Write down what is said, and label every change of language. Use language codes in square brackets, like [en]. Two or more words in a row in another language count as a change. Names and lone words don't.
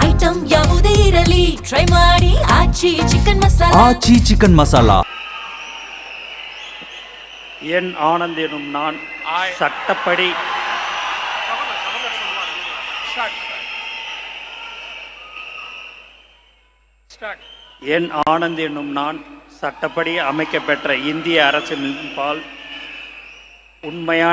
[kn] ಐಟಂ ಯಾವುದೇ ಇರಲಿ ಟ್ರೈ ಮಾಡಿ ಆಚಿ ಚಿಕನ್ ಮಸಾಲಾ. [ta] ஆச்சி சிக்கன் மசாலா. என் ஆனந்த் எனும் நான் சட்டப்படி என் ஆனந்த் என்னும் நான் சட்டப்படி அமைக்கப்பெற்ற இந்திய அரசின்பால் உண்மையான